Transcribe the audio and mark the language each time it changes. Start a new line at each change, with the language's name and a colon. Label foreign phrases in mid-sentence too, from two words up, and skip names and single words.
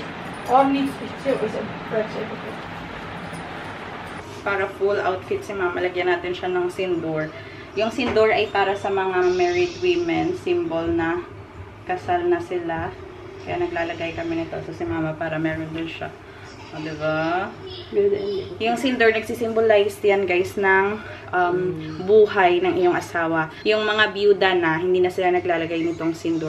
Hindi: और नीचे
Filipino: Para full outfit si Mama, lagyan natin siya ng sindoor. Yung sindoor ay para sa mga
English: married women,
Filipino: symbol na kasal na sila. Kaya naglalagay kami nito so si Mama para meron din siya. O, diba? Yung sindoor, nagsisimbolize yan guys ng buhay ng iyong asawa. Yung mga byuda na, hindi na sila naglalagay nitong sindoor.